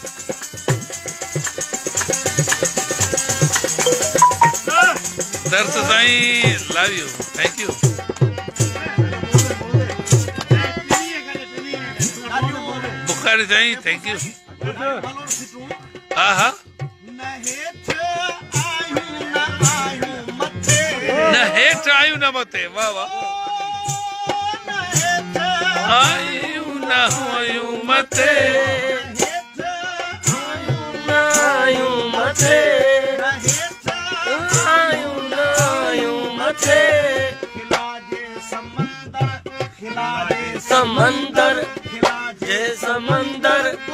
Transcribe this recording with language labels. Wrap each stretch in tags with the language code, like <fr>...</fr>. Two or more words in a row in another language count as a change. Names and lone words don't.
<sd>दर्श साईं</sd> <en>love you thank you</en> <sd>बुखारी साईं</sd> <en>thank you</en> <sd>हाँ हाँ न हेठ आयु न मथे वाह वाह आयु न आयु मथे समंदर ये समंदर</sd>